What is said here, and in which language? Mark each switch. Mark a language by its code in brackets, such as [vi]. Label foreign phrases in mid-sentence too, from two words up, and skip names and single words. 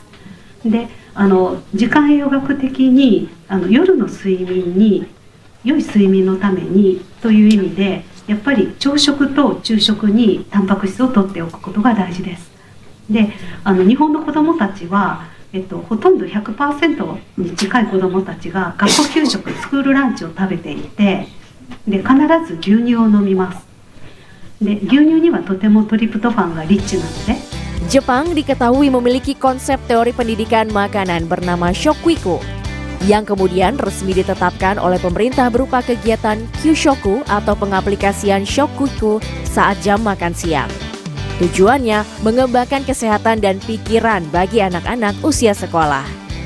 [ja] で時間栄養学的に夜の睡眠に良い睡眠のためにという意味で、やっぱり朝食と昼食にタンパク質を摂っておくことが大事です。で日本の子どもたちは、ほとんど 100% に近い子どもたちが学校給食、スクールランチを食べていて、で必ず牛乳を飲みます。で牛乳にはとてもトリプトファンがリッチなので。 [id] Jepang diketahui memiliki konsep teori pendidikan makanan bernama Shokuiku, yang kemudian resmi ditetapkan oleh pemerintah berupa kegiatan Kyushoku atau pengaplikasian Shokuiku saat jam makan siang. Tujuannya mengembangkan kesehatan dan pikiran bagi anak-anak usia sekolah.